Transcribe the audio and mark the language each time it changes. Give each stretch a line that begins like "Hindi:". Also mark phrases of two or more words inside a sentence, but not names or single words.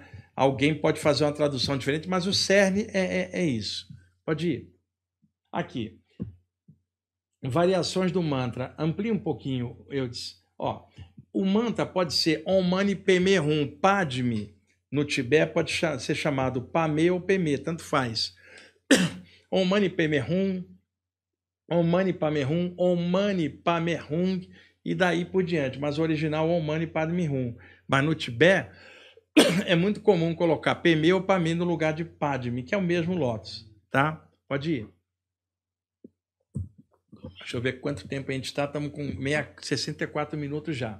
Portuguese: Alguém pode fazer uma tradução diferente, mas o cerne é isso. Pode ir. Aqui. Variações do mantra. Amplia um pouquinho, Eudes.
Sanskrit: Ó. O mantra pode ser Om Mani Padme Hum.
Portuguese: Padme, no Tibete, pode ser chamado Pame ou Peme, tanto faz.
Sanskrit: Om Mani Padme Hum, Om Mani Padme Hum, Om Mani Padme Hum,
Portuguese: e daí por diante. Mas o original é
Sanskrit: Om Mani Padme Hum.
Portuguese: Mas no Tibete é muito comum colocar Peme ou Pame no lugar de Padme, que é o mesmo lótus, tá? Pode ir. Deixa eu ver quanto tempo a gente está. Estamos com 64 minutos já.